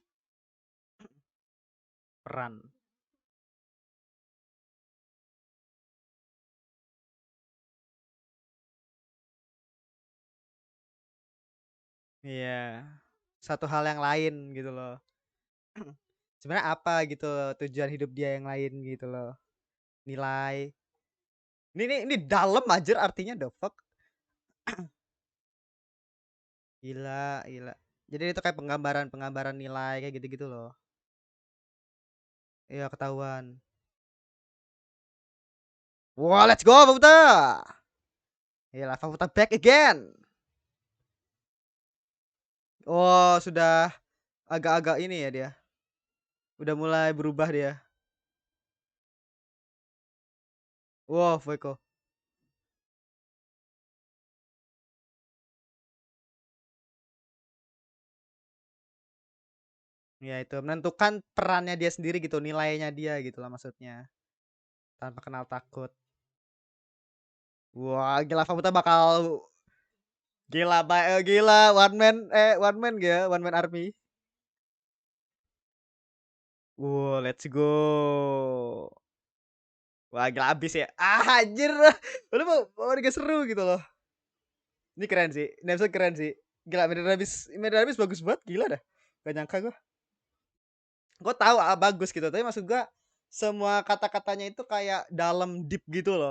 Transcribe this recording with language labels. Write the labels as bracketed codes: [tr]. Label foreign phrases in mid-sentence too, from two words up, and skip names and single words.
[id] Peran. Iya. Satu hal yang lain gitu loh. Sebenarnya apa gitu loh, tujuan hidup dia yang lain gitu loh. Nilai. Ini dalam anjir artinya [en] the fuck. [id] Gila, gila. Jadi itu kayak penggambaran nilai kayak gitu-gitu loh. Iya ketahuan. Wah, [en] let's go Faputa. Gila, Faputa back again. [id] Oh, sudah agak-agak ini ya dia. Udah mulai berubah dia. Wow, Fueko. Ya itu menentukan perannya dia sendiri gitu, nilainya dia gitu lah maksudnya. Tanpa kenal takut. Wah, gila Faputa bakal gila [en] one man [id] ya, [en] one man army. Wow, let's go. [id] Wah, gila abis ya. Anjir. Udah mau gak seru gitu loh. Ini keren sih. Ini episode keren sih. Gila, Medan Habis bagus banget, gila dah. Gak nyangka gue. Gue tahu bagus gitu, tapi maksud gue semua kata-katanya itu kayak dalam deep gitu loh.